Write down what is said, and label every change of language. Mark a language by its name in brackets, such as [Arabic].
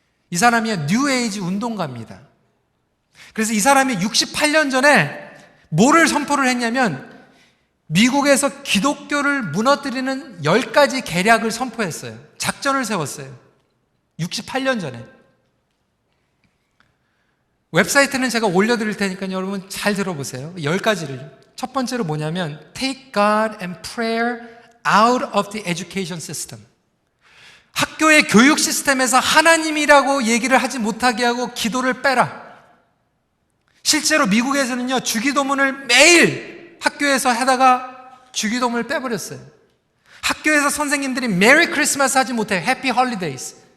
[Korean] 이 사람이 뉴에이지 운동가입니다. 그래서 이 사람이 68년 전에 뭐를 선포를 했냐면 미국에서 기독교를 무너뜨리는 10가지 계략을 선포했어요. 작전을 세웠어요. 68년 전에. 웹사이트는 제가 올려드릴 테니까 여러분 잘 들어보세요. 10가지를. 첫 번째로 뭐냐면 [English] Take God and prayer out of the education system. [Korean] 학교의 교육 시스템에서 하나님이라고 얘기를 하지 못하게 하고 기도를 빼라. 실제로 미국에서는요, 주기도문을 매일 학교에서 하다가 주기도문을 빼버렸어요. 학교에서 선생님들이 메리 크리스마스 하지 못해요. 해피 홀리데이스.